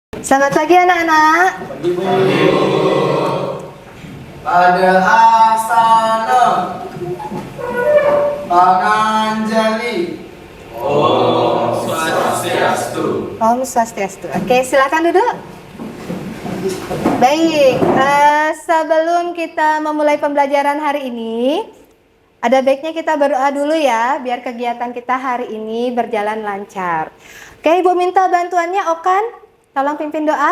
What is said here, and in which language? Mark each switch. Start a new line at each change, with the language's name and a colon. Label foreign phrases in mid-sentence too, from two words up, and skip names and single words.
Indonesian: Selamat pagi anak-anak. Pada asana Panganjali.
Balinese: Om Swastiastu. Om Swastiastu.
Indonesian: Oke, silakan duduk. Baik, sebelum kita memulai pembelajaran hari ini, ada baiknya kita berdoa dulu ya, biar kegiatan kita hari ini berjalan lancar. Oke, Ibu minta bantuannya Okan, tolong pimpin doa.